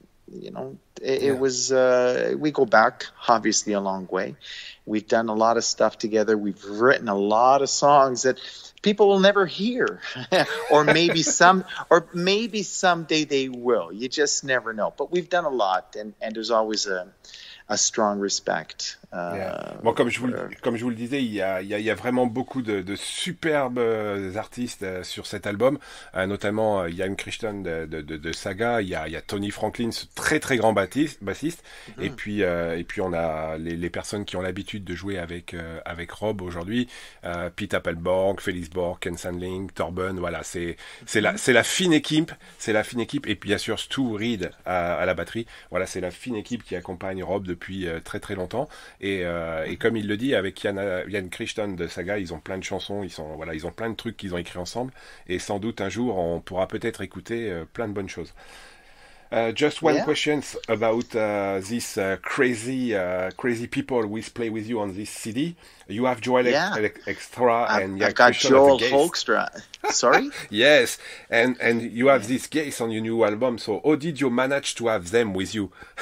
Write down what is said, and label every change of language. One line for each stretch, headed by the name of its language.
English: You know, it was. We go back obviously a long way. We've done a lot of stuff together. We've written a lot of songs that people will never hear, or maybe someday they will. You just never know. But we've done a lot, and there's always a strong respect.
French: Bon, comme je vous le disais, il y a vraiment beaucoup de superbes artistes sur cet album, notamment Jan Christian de Saga, il y a Tony Franklin, ce très très grand bassiste, et puis on a les personnes qui ont l'habitude de jouer avec Rob aujourd'hui, Pete Appelborg, Felix Borg, Ken Sandling, Torben, voilà, c'est la fine équipe, et puis bien sûr Stu Reed à la batterie, voilà, c'est la fine équipe qui accompagne Rob depuis très très longtemps. Et comme il le dit, avec Jan Christian de Saga, ils ont plein de chansons, ils ont plein de trucs qu'ils ont écrits ensemble, et sans doute un jour on pourra peut-être écouter plein de bonnes choses.
English: Just one question about this crazy people we play with you on this CD. You have Joel Extra and Jan Christian Joel Hoekstra. Sorry? Yes, and you have this guest on your new album. So how did you manage to have them with you?